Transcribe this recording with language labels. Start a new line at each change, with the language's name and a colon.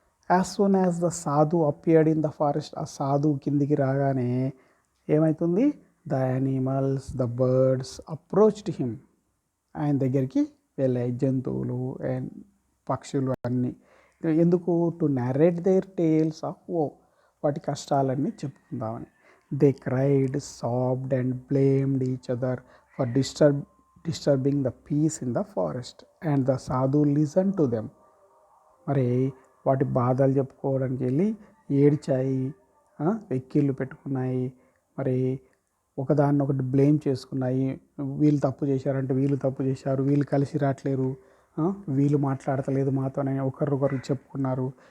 English: as soon as the sadhu appeared in the forest,
Telugu: ఆ సాధువు కిందికి రాగానే ఏమవుతుంది?
English: The animals, the birds approached him.
Telugu: ఆయన దగ్గరికి వెళ్ళాయి జంతువులు అండ్ పక్షులు అన్నీ. ఎందుకు?
English: to narrate their tales of
Telugu: వాటి కష్టాలన్నీ చెప్పుకుందామని.
English: They cried, sobbed, and blamed each other for disturbing the peace in the forest. And the sadhu listened to them.
Telugu: మరి వాటి బాధలు చెప్పుకోవడానికి వెళ్ళి ఏడ్చాయి, వెక్కిళ్ళు పెట్టుకున్నాయి, మరి ఒకదాన్ని ఒకటి బ్లేమ్ చేసుకున్నాయి. వీళ్ళు తప్పు చేశారంటే వీళ్ళు తప్పు చేశారు, వీళ్ళు కలిసి రావట్లేరు, వీళ్ళు మాట్లాడతలేదు మాతోనే ఒకరికొకరు చెప్పుకున్నారు.